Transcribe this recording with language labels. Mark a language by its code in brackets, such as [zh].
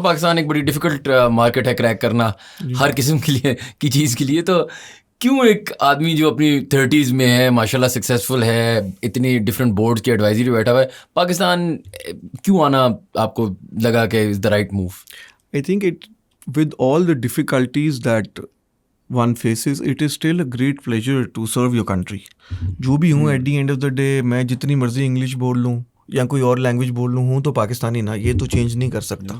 [ur] پاکستان ایک بڑی difficult market ہے کریک کرنا ہر قسم کے لیے کی چیز کے لیے. تو کیوں ایک آدمی جو اپنی 30s میں ہے, ماشاء اللہ سکسیزفل ہے, اتنی ڈفرینٹ بورڈ کی ایڈوائزری بیٹھا ہوا ہے, پاکستان کیوں آنا آپ کو لگا کہ [en] Is the right move? I think with all the difficulties that one faces, it is still a great pleasure to serve your country. [ur] جو بھی ہوں, [en] at the end of the day [ur] میں جتنی مرضی انگلش بول لوں یا کوئی اور لینگویج بول لوں, ہوں تو پاکستانی نا, یہ تو چینج نہیں کر سکتا.